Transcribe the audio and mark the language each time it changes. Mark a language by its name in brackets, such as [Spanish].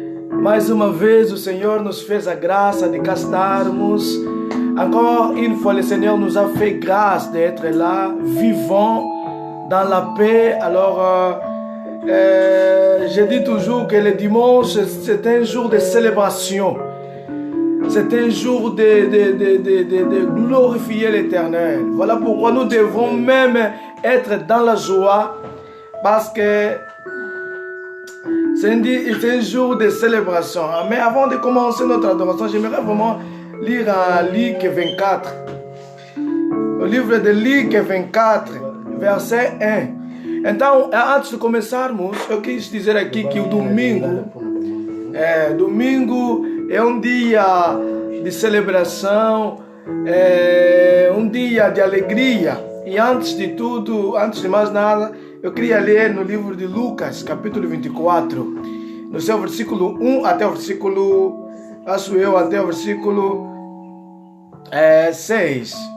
[Portuguese] Mais uma vez o Senhor nos fez a graça de cá estarmos. [French] Encore une fois, le Seigneur nous a fait grâce d'être là, vivant dans la paix. Alors, je dis toujours que le dimanche, c'est un jour de célébration. C'est un jour de glorifier l'Éternel. Voilà pourquoi nous devons même être dans la joie. Parce que c'est un jour de célébration. Mais avant de commencer notre adoration, j'aimerais vraiment lire Luc 24. [Portuguese] O livro de Luc 24, [French] verset 1. [Portuguese] Então, antes de começarmos, eu quis dizer aqui que o domingo é um dia de celebração, é um dia de alegria. E antes de tudo, antes de mais nada, eu queria ler no livro de Lucas, capítulo 24, no seu versículo 1 até o versículo, acho eu, até o versículo 6.